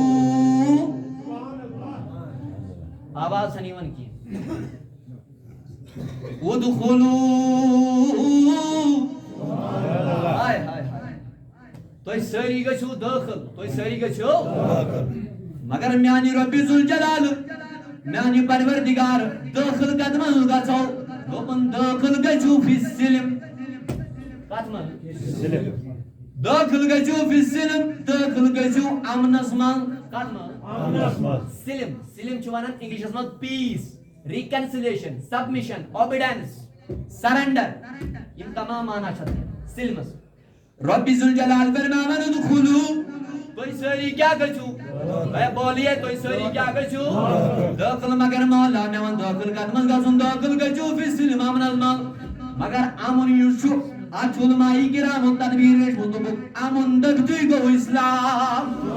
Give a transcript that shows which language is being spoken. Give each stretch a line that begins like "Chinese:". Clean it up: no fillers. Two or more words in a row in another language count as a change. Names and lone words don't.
Kashmiri: آواز چھنہٕ یِوان کینٛہہ ادخلو ہائے ہائے ہائے تُہۍ سٲری گٔژھِو دٲخل تُہۍ سٲری گٔژھِو مگر میانہِ رۄبہِ ذوالجلال میانہِ پروردگار دٲخل کتھ منٛز گژھو دوٚپُن دٲخل گٔژھِو
Arabic: فی السلم
Kashmiri: کتھ منٛز دٲخل گٔژھِو
Arabic: فی السلم
Kashmiri: دٲخل گٔژھِو امنس منٛز کتھ منٛز سلم سلم چھِ ونان انگلشس منٛز
English: peace reconciliation submission obedience surrender
Kashmiri: یم تمام معنی چھِ سلمس رۄبِ ذوالجلال فرماوان ادخلو تُہۍ سٲری کیٛاہ گٔژھِو اے بولیے تُہۍ سٲری کیٛاہ گٔژھِو دٲخل مگر مولا مےٚ ووٚن دٲخل کتھ منٛز گژھُن دٲخل گٔژھِو
Arabic: فی السلم
Kashmiri: امنس منٛز مگر امن یُس چھُ اتھ چھُ علماء کرامو تدبیر لیٚچھمُت دوٚپُکھ امن دٔپتھٕے گوٚو اسلام